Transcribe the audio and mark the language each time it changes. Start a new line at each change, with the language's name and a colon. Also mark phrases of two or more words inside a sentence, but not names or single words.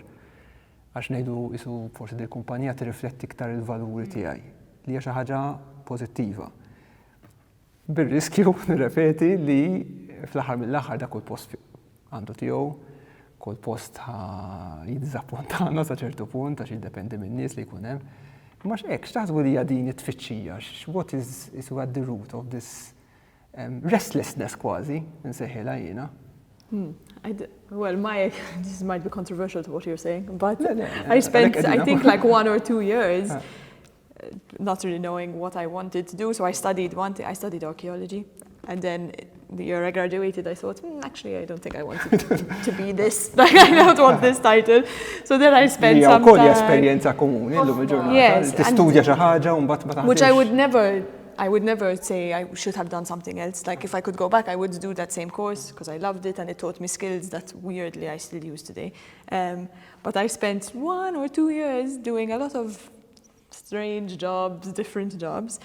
Maltese: Għax ngħidu jisu forsi dil kumpanija tirrifletti iktar il-valuri tiegħi li hija xi ħaġa pożittiva. Bir-riskju nirrepeti li fl-aħħar mill-aħħar dak kull post għandu tiegħu, kull post jiddiżappuntana sa ċertu punt għax jiddependi min-nies li jkun hemm. Imma x'hekk x'taħsbu li hija din it-tfittxija?
English: What is at the root of this restlessness
Maltese: kważi nsejħilha jiena?
English: Well, this might be controversial to what you're saying, but I spent, I think, like 1 or 2 years not really knowing what I wanted to do. So I studied archaeology, and then the year I graduated, I thought, actually, I don't think I want to be this. Like, I don't want this title. So then I spent some time.
Maltese: Esperjenza komuni llum il-ġurnata. Tistudja xi ħaġa u mbagħad ma taħdimx.
English: Which I would never say I should have done something else. Like if I could go back, I would do that same course because I loved it and it taught me skills that weirdly I still use today. But I spent 1 or 2 years doing a lot of strange jobs, different jobs.